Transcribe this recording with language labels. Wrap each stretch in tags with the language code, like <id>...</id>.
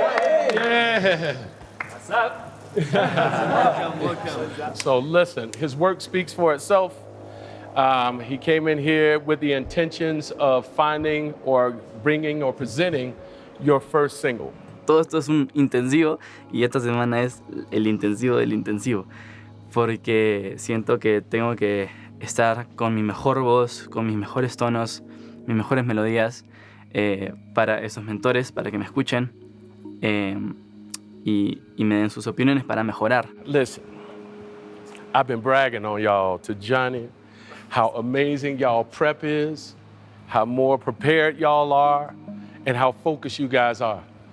<en>Yeah. What's up? So listen, his work speaks for itself. He came in here with the intentions of finding or bringing or presenting your first single.</en> <es>Todo esto es un intensivo y esta semana es el intensivo del intensivo, porque siento que tengo que estar con mi mejor voz, con mis mejores tonos, mis mejores melodías para esos mentores, para que me escuchen y me den sus opiniones para mejorar.</es> <en>Listen, I've been bragging on y'all to Johnny, how amazing y'all prep is, how more prepared y'all are, and how focused you guys are.</en>